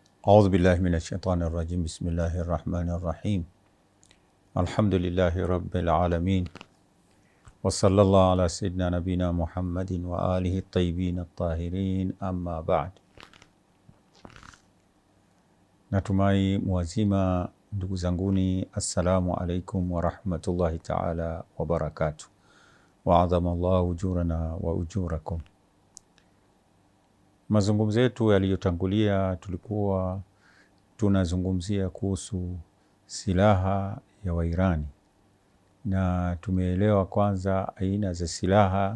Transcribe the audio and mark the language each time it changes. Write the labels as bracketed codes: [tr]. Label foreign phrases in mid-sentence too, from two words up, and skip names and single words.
[ar] أعوذ بالله من الشيطان الرجيم. بسم الله الرحمن الرحيم. الحمد لله رب العالمين. وصلى الله على سيدنا نبينا محمد وآله الطيبين الطاهرين. أما بعد. [sw] Natumai mwazima ndugu zanguni, [ar] السلام عليكم ورحمة الله تعالى وبركاته. وعظم الله أجورنا وأجوركم. [sw] Mazungumzo yetu yaliyotangulia tulikuwa tunazungumzia kuhusu silaha ya Wairani, na tumeelewa kwanza aina za silaha.